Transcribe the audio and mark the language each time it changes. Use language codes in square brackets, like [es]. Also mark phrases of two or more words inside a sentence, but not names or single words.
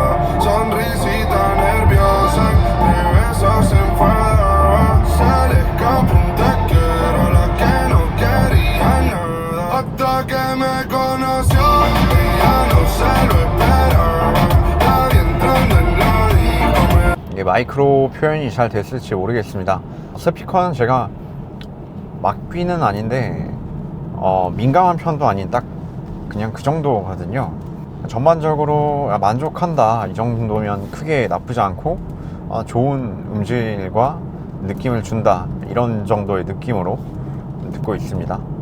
[es] Sonrisita nerviosa, de besos se enfadaba. Se le escapó un te quiero, la que no quería nada. Hasta que me conoció, ella no se lo esperaba. La vi entrando en la disco, [ko] 이게 마이크로 표현이 잘 됐을지 모르겠습니다. 스피커는 제가 막귀는 아닌데 민감한 편도 아닌 딱 그냥 그 정도거든요. 전반적으로 만족한다, 이 정도면 크게 나쁘지 않고 좋은 음질과 느낌을 준다, 이런 정도의 느낌으로 듣고 있습니다.